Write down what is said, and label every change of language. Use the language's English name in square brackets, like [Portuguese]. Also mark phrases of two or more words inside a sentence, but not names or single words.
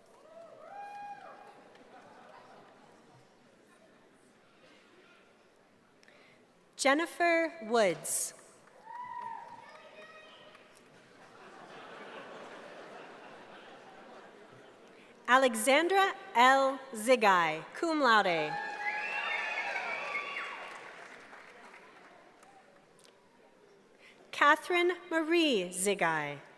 [English] Jennifer Woods. Alexandra L. Zigai, [Latin] cum laude. [English] Catherine Marie Zigai.